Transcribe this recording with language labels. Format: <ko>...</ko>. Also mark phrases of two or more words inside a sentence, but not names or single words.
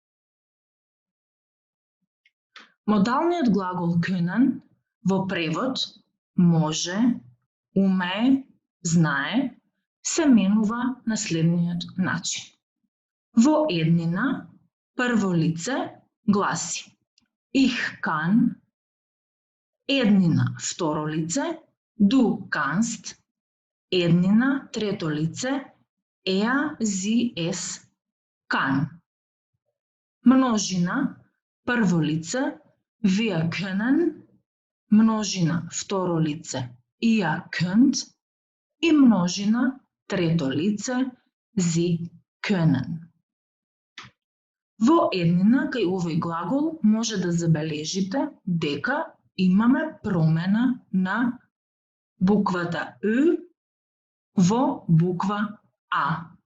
<mk>Модалниот глагол können во превод може, умее, знае, се менува на следниот начин. Во еднина, прво лице гласи</mk> <de>Ich kann,</de> <mk>еднина, второ лице</mk> <de>Du kannst,</de> <mk>еднина, трето лице</mk> <de>Er, sie, es kann.</de> <mk>Множина, прво лице</mk> <de>Wir können,</de> <mk>множина, второ лице</mk> <de>Ihr könnt</de> <mk>и множина, трето лице</mk> <de>Sie können.</de> <mk>Во еднина кај овој глагол може да забележите дека имаме промена на буквата Ü во буква А.</mk>